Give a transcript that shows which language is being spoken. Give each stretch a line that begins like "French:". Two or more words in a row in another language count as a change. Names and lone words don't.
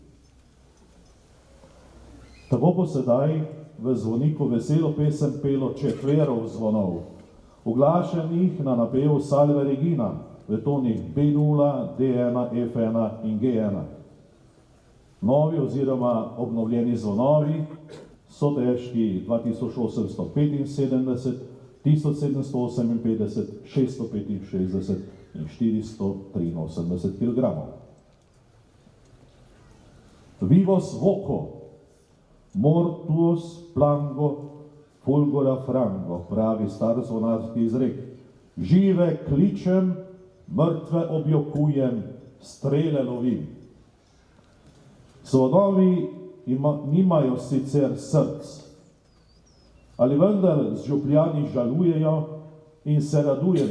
Slovenian: Tako bo sedaj v zvoniku veselo pesem pelo četverov zvonov, uglašenih na napev Salve Regina, v tonih B0, D1, F1 in G1. Novi oziroma obnovljeni zvonovi so težki 2875, 1758, 665 in 483 kg.
Latin: Vivos voco, mortuos plango, fulgora frango,
Slovenian: pravi star zvonarski izrek. Žive kličem, mrtve objokujem, strele lovim. Zvonovi nimajo sicer src, ali vendar z župljani žalujejo in se radujejo.